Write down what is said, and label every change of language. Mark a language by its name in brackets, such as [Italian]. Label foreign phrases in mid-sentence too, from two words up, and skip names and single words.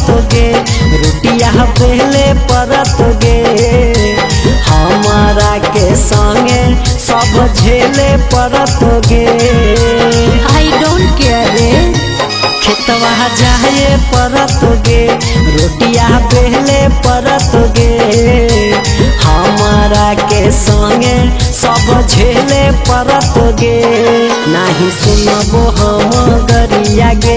[Maithili] गे रोटिया पहले परत गे हमारा के संगे सब झेले परत गे। [English] I don't care रे। [Maithili] खेतवा जाए परत गे रोटिया पहले परत गे हमारा के संगे सब झेले परत गे। नाही सुनबो हम गरिया गे